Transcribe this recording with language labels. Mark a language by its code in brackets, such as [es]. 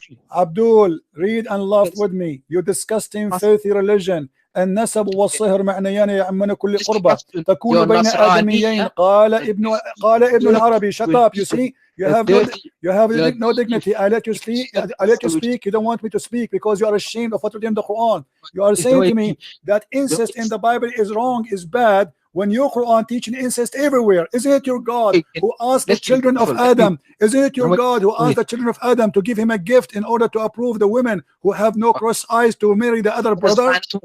[en] Abdul, read and laugh with me. You disgusting filthy religion. [ar] النسب والصهر معنيان يعمون كل قربة تكون بين آدميين قال ابن العربي. [en] Shut up. You see, you have no dignity. I let you speak. You don't want me to speak because you are ashamed of what you did in the Quran. You are saying to me that incest in the Bible is wrong, is bad, when your Quran teaching incest everywhere. Isn't it your God who asked the children of Adam? Isn't it your God who asked the children of Adam to give him a gift in order to approve the women who have no cross eyes to marry the other brother?